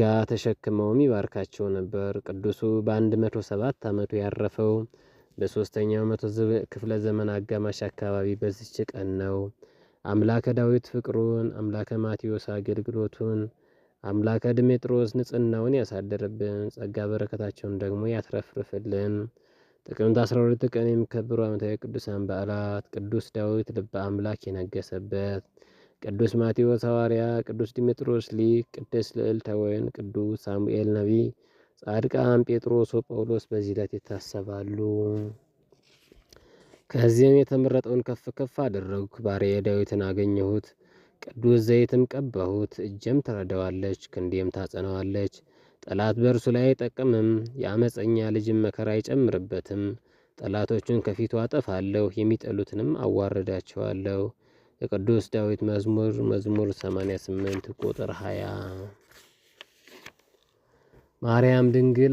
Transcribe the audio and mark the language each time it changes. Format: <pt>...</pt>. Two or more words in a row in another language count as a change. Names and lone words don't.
<am>ተሸክመውም ይባርካቸው ነበር። ቅዱሱ በ107 ዓመቱ ያረፈው በ3ኛው መቶ ክፍለ ዘመን አጋማሽ አካባቢ በዚች ቀን ነው። አምላከ ዳዊት ፍቅሩን፣ አምላከ ማቴዎስ አገልግሎቱን፣ አምላከ ድሜጥሮስ ንጽሕናውን ያሳደርብን፣ ጸጋ በረከታቸውን ደግሞ ያትረፍርፍልን። ጥቅምት 12 ቀን የሚከበሩ ዓመታዊ ቅዱሳን በዓላት ቅዱስ ዳዊት ልበ አምላክ የነገሰበት፣ ቅዱስ ማቴዎስ ሐዋርያ፣ ቅዱስ ዲሜጥሮስ ሊቅ፣ ቅድስት ልዕልተ ወይን፣ ቅዱስ ሳሙኤል ነቢይ፣ ጻድቃን ጴጥሮስ ወጳውሎስ በዚህ ዕለት ይታሰባሉ። ከዚህም የተመረጠውን ከፍ ከፍ አደረግኩ፣ ባሪያዬ ዳዊትን አገኘሁት። ቅዱስ ዘይትም ቀባሁት፣ እጄም ትረዳዋለች፣ ክንዴም ታጸናዋለች። ጠላት በእርሱ ላይ አይጠቅምም፣ የአመፀኛ ልጅም መከራ አይጨምርበትም። ጠላቶቹን ከፊቱ አጠፋለሁ፣ የሚጠሉትንም አዋርዳቸዋለሁ። የቅዱስ ዳዊት መዝሙር 88 ቁጥር 20። ማርያም ድንግል</am>